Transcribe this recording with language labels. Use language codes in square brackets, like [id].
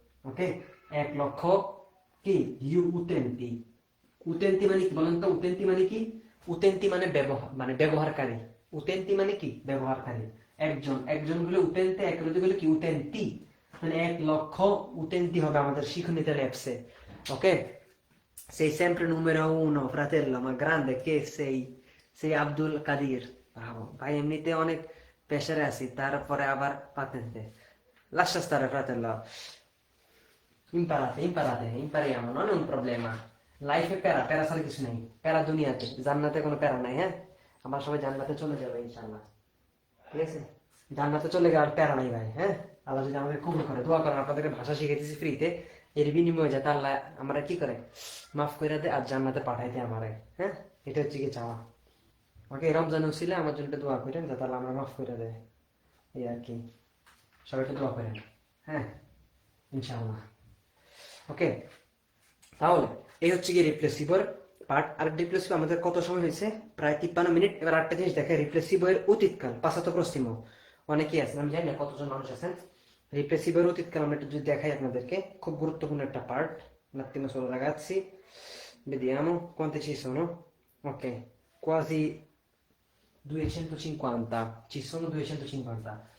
[bn] ওকে, 1 লক্ষ কি ইউটেন্টি। উতেন্তি মানে কি বলেন তো? উতেন্তি মানে কি? উতেন্তি মানে ব্যবহার, মানে ব্যবহারকারী। উতেন্তি মানে কি? ব্যবহারকারী। একজন, একজন গুলো উতেন্তে, এক গুলো কি উতেন্তি। মানে 1 লক্ষ উতেন্তি হবে আমাদের শিখনিতে অ্যাপসে। [it] ওকে, sei sempre numero uno, fratello, ma grande che sei, sei [bn] Abdul Kadir. Bravo ভাই, এমনিতে অনেক প্রেসারে আছি, তারপরে আবার পাতেন্তে। [it] Lascia stare, fratello. Imparate, imparate, impariamo, non è un problema. [bn] লাইফে প্যারা, প্যারা ছাড়া কিছু নেই। প্যারা দুনিয়াতে, জান্নাতে কোনো প্যারা নাই। হ্যাঁ, আমরা সবাই জান্নাতে চলে যাবো ইনশাআল্লাহ, ঠিক আছে? জান্নাতে চলে গেলে আর প্যারা নাই ভাই। হ্যাঁ, আল্লাহ যদি আমাদের কবুল করে, দোয়া করেন, আপনাদেরকে ভাষা শিখাইতেছি ফ্রিতে, এর বিনিময়ে যাতে আল্লাহ আমরা কি করে মাফ করে দেয় আর জান্নাতে পাঠাইতে আমারে। হ্যাঁ, এটা হচ্ছে কি চাওয়া। ওকে, রমজান উসিলে আমার জন্য দোয়া করেন যাতে আল্লাহ আমরা মাফ করে দেয়, এই আর কি। সবাইকে দোয়া করেন। হ্যাঁ, ইনশাআল্লাহ। ওকে, তাহলে এই হচ্ছে কি রিপ্লেসিভর পার্ট। আর রিপ্লেসিভ আমাদের কত সময় হয়েছে? প্রায় 53 মিনিট। এবার আরেকটা জিনিস দেখে, রিপ্লেসিভের অতীতকাল, পাসাতো প্রসিমো। অনেকেই আছেন, আমি জানি না কতজন মানুষ আছেন। রিপ্লেসিভের অতীতকাল আমরা একটু যদি দেখাই আপনাদেরকে, খুব গুরুত্বপূর্ণ একটা part. [it] Un attimo solo ragazzi, vediamo quante ci sono. Ok, quasi 250, ci sono 250.